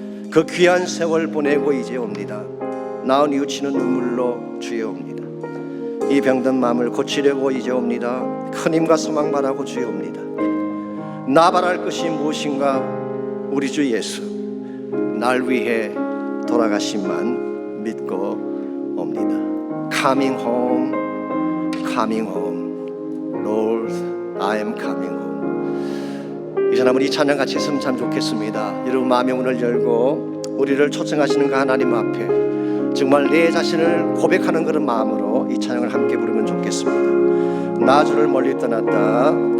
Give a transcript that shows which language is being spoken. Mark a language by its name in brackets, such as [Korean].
[Korean] 그 귀한 세월 보내고 이제 옵니다. 나 뉘우치는 눈물로 주여 옵니다. 이 병든 마음을 고치려고 이제 옵니다. 큰 힘과 소망 바라고 주여 옵니다. 나 바랄 것이 무엇인가? 우리 주 예수 날 위해 돌아가심만 믿고 옵니다. [English] Coming home, coming home. Lord, I am coming home. [Korean] 이제 우리 이 찬양 같이 했으면 참 좋겠습니다. 여러분 마음의 문을 열고 우리를 초청하시는 그 하나님 앞에 정말 내 자신을 고백하는 그런 마음으로 이 찬양을 함께 부르면 좋겠습니다. 나 주를 멀리 떠났다